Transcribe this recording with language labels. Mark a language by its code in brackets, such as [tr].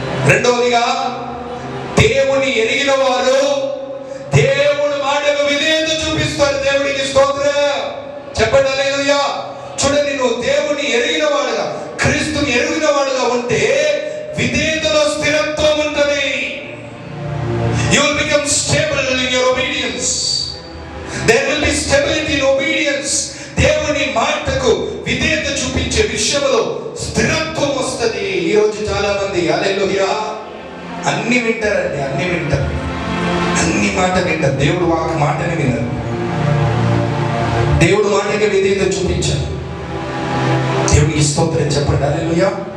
[te] రెండవదిగా దేవుని ఎరిగిన వారు దేవుడి మాటకు విధేయత చూపిస్తారు. దేవుడికి స్తోత్రం చెప్పండి, హల్లెలూయా. చూడండి, నువ్వు దేవుని ఎరిగిన వాడుగా, క్రీస్తుని ఎరిగిన వాడుగా ఉంటే విధేయతలో స్థిరత్వం ఉంటుంది. [en] You will become stable in your obedience. There will be stability in obedience. [te] దేవుని మాటకు విధేయత చూపించే విషయంలో స్థిరత్వం వస్తుంది. ఈ రోజు చాలా మంది హల్లెలూయా అన్ని వింటారండి, అన్ని వింటారు, అన్ని మాట వింటారు, దేవుడు మాటని వినరు. దేవుడు మాటకి విధేయత చూపించారు. దేవునికి స్తోత్రం చెప్పండి, హల్లెలూయా.